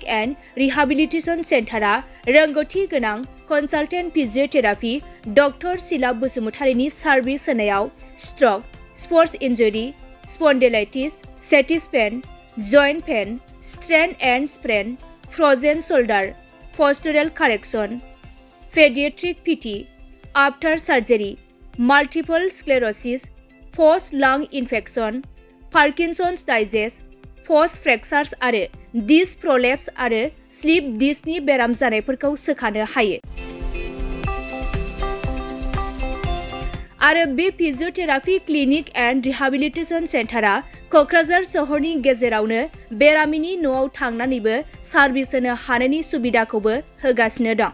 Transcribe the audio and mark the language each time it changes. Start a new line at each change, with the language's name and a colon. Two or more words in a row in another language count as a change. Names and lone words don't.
English: and rehabilitation center
Bodo: रोंगौथि गोनां
English: consultant physiotherapy doctor सिला बसुमतारीनि
Bodo: सार्भिस होनायाव
English: stroke, sports injury, spondylitis, sciatica pain, joint pain, strain and sprain, frozen shoulder, postural correction, pediatric PT, after surgery, multiple sclerosis, post lung infection, Parkinson's disease, post fractures
Bodo: आरो
English: disc prolapse
Bodo: आरो
English: slip disc
Bodo: बेराम जानायफोरखौ सोखानो हायो। आरो बे
English: physiotherapy clinic and rehabilitation center
Bodo: क'क्राझार सहरनि गेजेरावनो बेरामिनि न'आव थांनानैबो सार्भिस होनो हानायनि सुबिदाखौबो होगासिनो दं।